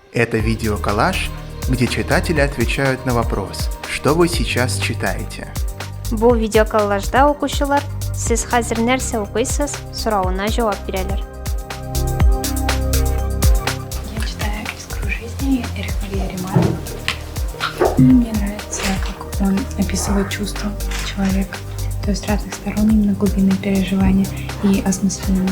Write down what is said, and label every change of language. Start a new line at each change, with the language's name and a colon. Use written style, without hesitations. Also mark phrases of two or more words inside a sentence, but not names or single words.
Russian: Это видеоколлаж, где читатели отвечают на вопрос, что вы сейчас читаете.
Kazakh: Бұл видеоколлажда оқушылар сіз қазір нәрсе оқисыз сұрауына жауап берелер.
Russian: Я читаю «Искру жизни» Эрихмария Ремарк. Мне нравится, как он описывает чувства человека, то есть с разных сторон, именно глубинные переживания и осмысление.